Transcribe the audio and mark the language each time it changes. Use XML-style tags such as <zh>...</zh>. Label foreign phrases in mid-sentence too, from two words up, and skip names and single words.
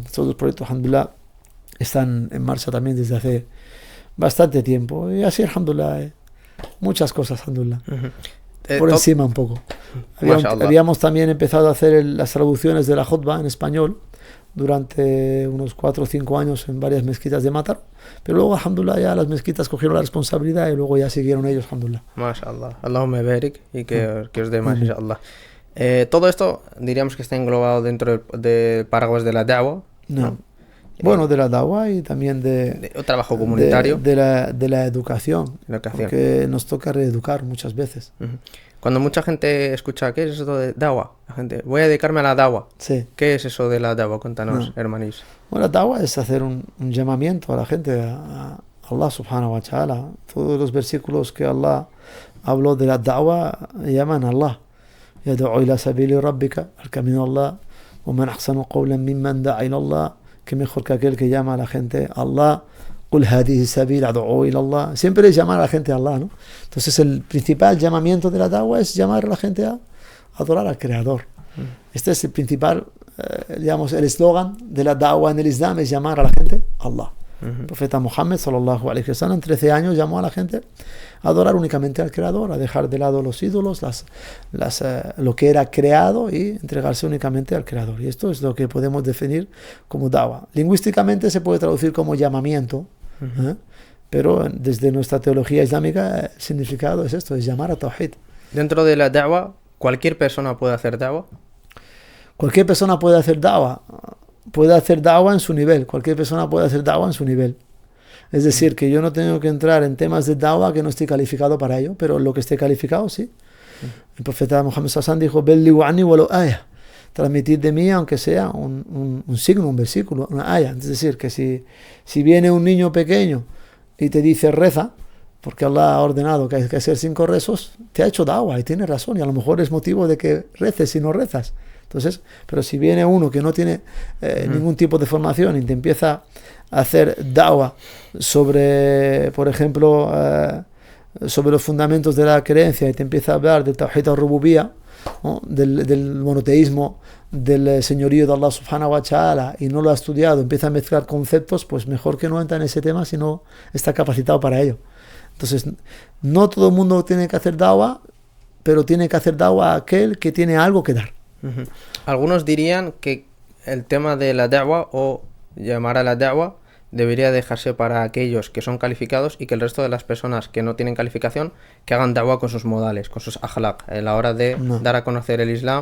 <es>Estos dos proyectos, alhamdulillah, están en marcha también desde hace bastante tiempo, y así, alhamdulillah, muchas cosas, alhamdulillah. Por encima un poco. Habíamos también empezado a hacer las traducciones de la Jotba en español durante unos 4 o 5 años en varias mezquitas de Matar, pero luego, alhamdulillah, ya las mezquitas cogieron la responsabilidad y luego ya siguieron ellos, alhamdulillah.</es> <ar>ما شاء الله، اللهم بارك,</ar> <es>y que os dé más, inshallah. Todo esto diríamos que está englobado dentro del paraguas de la da'wa. No. Bueno, de la da'wa y también de trabajo comunitario. De la educación, porque nos toca reeducar muchas veces. Cuando mucha gente escucha, ¿qué es eso de da'wa? La gente, voy a dedicarme a la da'wa. Sí. ¿Qué es eso de la da'wa? Cuéntanos, hermanis. Bueno, la da'wa es hacer un llamamiento a la gente,</es> <ar>a الله سبحانه وتعالى.</ar> <es>Todos los versículos que Allah habló de la da'wa, llaman a Allah.</es> <ar>ادع إلى سبيل ربك,</ar> <es>al camino de Allah.</es> <ar>ومن أحسن قولا ممن دعا إلى الله.</ar> <es>Que mejor que aquel que llama a la gente a Allah.</es> <ar>قل هذه سبيلي أدعو إلى الله.</ar> <es>Siempre es llamar a la gente a Allah, ¿no? Entonces el principal llamamiento de la da'wa es llamar a la gente a adorar al Creador. Este es el principal, digamos, el eslogan de la da'wa en el Islam, es llamar a la gente a Allah. El profeta Muhammad</es> <ar>صلى الله عليه وسلم</ar> <es>en 13 años llamó a la gente a adorar únicamente al Creador, a dejar de lado los ídolos, lo que era creado, y entregarse únicamente al Creador. Y esto es lo que podemos definir como da'wa. Lingüísticamente se puede traducir como llamamiento, pero desde nuestra teología islámica el significado es esto, es llamar a Tawhid. Dentro de la da'wa, ¿cualquier persona puede hacer da'wa? Cualquier persona puede hacer da'wa. Puede hacer da'wa en su nivel. Cualquier persona puede hacer da'wa en su nivel. Es decir, que yo no tengo que entrar en temas de da'wa que no estoy calificado para ello, pero lo que esté calificado, sí. El profeta Muhammad sallallahu dijo,</es> <ar>بلغوا عني ولو آية.</ar> <es>Transmitid de mí, aunque sea un signo, un versículo, una aya. Es decir, que si viene un niño pequeño y te dice reza, porque Allah ha ordenado que hay que hacer 5 rezos, te ha hecho da'wa y tiene razón, y a lo mejor es motivo de que reces si no rezas. Entonces, pero si viene uno que no tiene ningún tipo de formación y te empieza a hacer da'wa sobre, por ejemplo, sobre los fundamentos de la creencia, y te empieza a hablar del</es> <ar>توحيد الربوبية,</ar> <es>¿no? del monoteísmo, del señorío de Allah</es> <ar>سبحانه وتعالى,</ar> <es>y no lo ha estudiado, empieza a mezclar conceptos, pues mejor que no entra en ese tema si no está capacitado para ello. Entonces, no todo el mundo tiene que hacer da'wa, pero tiene que hacer da'wa a aquel que tiene algo que dar. Algunos dirían que el tema de la da'wa, o llamar a la da'wa, debería dejarse para aquellos que son calificados, y que el resto de las personas que no tienen calificación, que hagan da'wa con sus modales, con sus akhlaq, a la hora de dar a conocer el Islam.</es>